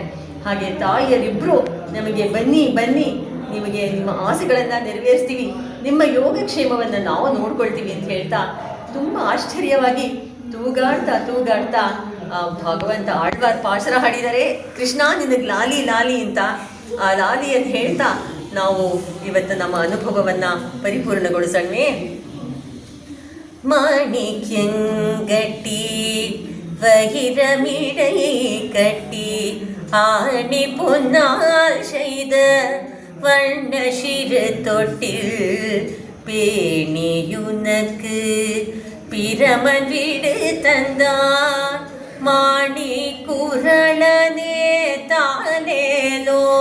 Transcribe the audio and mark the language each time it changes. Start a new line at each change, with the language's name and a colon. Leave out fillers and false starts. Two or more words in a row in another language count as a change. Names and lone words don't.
Kannada: ಹಾಗೆ ತಾಯಿಯರಿಬ್ಬರು ನಮಗೆ ಬನ್ನಿ ಬನ್ನಿ, ನಿಮಗೆ ನಿಮ್ಮ ಆಸೆಗಳನ್ನು ನೆರವೇರಿಸ್ತೀವಿ, ನಿಮ್ಮ ಯೋಗಕ್ಷೇಮವನ್ನು ನಾವು ನೋಡ್ಕೊಳ್ತೀವಿ ಅಂತ ಹೇಳ್ತಾ ತುಂಬ ಆಶ್ಚರ್ಯವಾಗಿ ತೂಗಾಡ್ತಾ ಭಗವಂತ ಆಳ್ವಾರ್ ಪಾಶರ ಹಾಡಿದ್ದಾರೆ. ಕೃಷ್ಣ ನಿನಗೆ ಲಾಲಿ ಲಾಲಿ ಅಂತ ಆ ಲಾಲಿಯನ್ನು ಹೇಳ್ತಾ ನಾವು ಇವತ್ತು ನಮ್ಮ ಅನುಭವವನ್ನು ಪರಿಪೂರ್ಣಗೊಳಿಸೋಣವೇ?
Tamil: மாணிக்கங்கட்டி வயிரமிடை கட்டி ஆணி பொன்னால் செய்த வண்ண சிறு தொட்டில் பேணியுனக்கு பிரமன் வீடு தந்தான் மாணி குரளனே தானேலோ